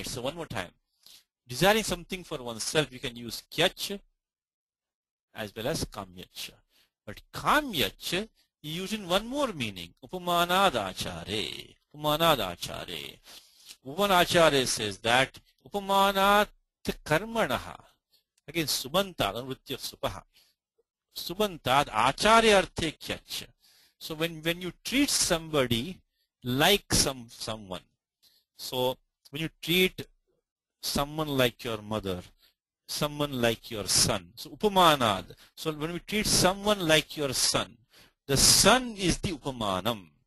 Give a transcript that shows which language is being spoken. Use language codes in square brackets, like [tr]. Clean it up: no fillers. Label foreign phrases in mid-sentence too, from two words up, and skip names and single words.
[en] So one more time. Desiring something for oneself, you can use Kyach as well as Kamyach. But Kamyach is used in one more meaning. [sa] Upamanadachare. Upamanadachare. [en] Upamanadachare says that [sa] Upamanat karmanaha. [en] Again, Subantad, anuvritti of Supaha. [sa] Subantad acharya arthe Kyach. [en] So when you treat somebody like someone. So when you treat someone like your mother, someone like your son. So upamanad. So when we treat someone like your son, the son is the upamanam.